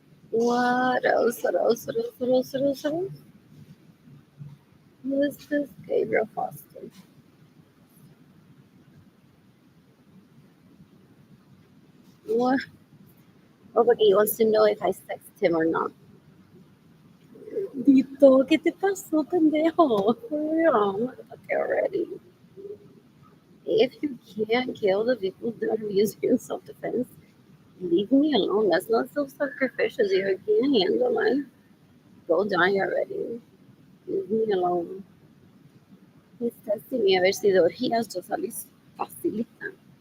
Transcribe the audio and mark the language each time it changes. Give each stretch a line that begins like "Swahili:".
English: What else? What else? What else? What else? What else? What else? Who is this Gabriel Foster? What? Oh,
Spanish: porque
English: he wants to know if I text him or not.
Spanish: Dito, ¿qué te pasó, pendejo?
English: For real. Okay, already. If you can't kill the people that are using self-defense, leave me alone. That's not self-sacrificial. If you can't handle it, go die already. Leave me alone. He's testing me
Spanish: a ver si de orgías yo salí facilita.